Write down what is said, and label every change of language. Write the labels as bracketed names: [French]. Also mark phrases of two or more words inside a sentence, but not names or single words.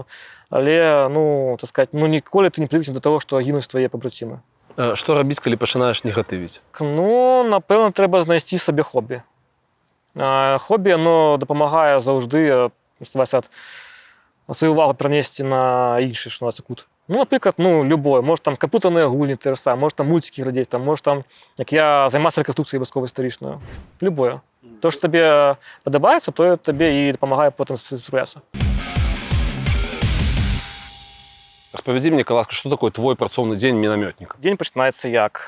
[Belarusian] Але, ну, так сказаць, ну ніколі ты не прывыкнеш да того, што гінуць твае пабрацімы. Што рабіць, калі пачынаеш негатывіць? Ну, напэўна, трэба знайсці сабе хобі. Хобі, оно дапамагае заўжды сваю увагу перанесці на іншы, што называецца, кут. Ну, напрыклад, ну, любое. Можа, там, камп'ютарныя гульні, [Ukrainian] те ж саме, [Belarusian] можа, там, мультики глядзець, там, можа, там, як я займацца рэканструкцыяй вайсковай-істарычнаю. Любое. То, што табе падабаецца, тое табе і дапамагае потым справляцца. Распавядзі мне, ласка, што такое твой працоўны дзень мінамётніка? Дзень пачынаецца як?